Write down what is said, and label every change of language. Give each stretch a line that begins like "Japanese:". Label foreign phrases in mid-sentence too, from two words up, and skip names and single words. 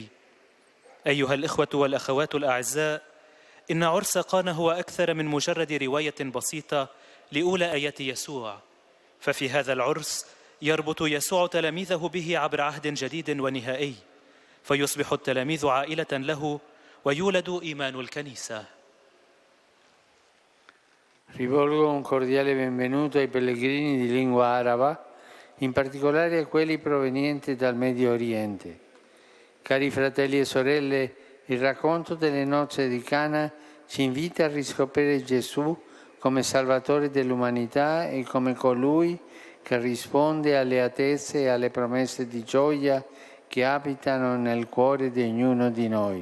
Arabic: أيها الإخوة والأخوات الأعزاء، إن عرس قانا هو أكثر من مجرد رواية بسيطة لأولى آيات يسوع، ففي هذا العرس يربط يسوع تلاميذه به عبر عهد جديد ونهائي، فيصبح التلاميذ عائلة له ويولد إيمان الكنيسة.
Italian: Rivolgo un cordiale benvenuto ai pellegrini di lingua araba, in particolare a quelli provenienti dal Medio Oriente. Cari fratelli e sorelle, il racconto delle nozze di Cana ci invita a riscoprire Gesù come Salvatore dell'umanità e come colui che risponde alle attese e alle promesse di gioia che abitano nel cuore di ognuno di noi.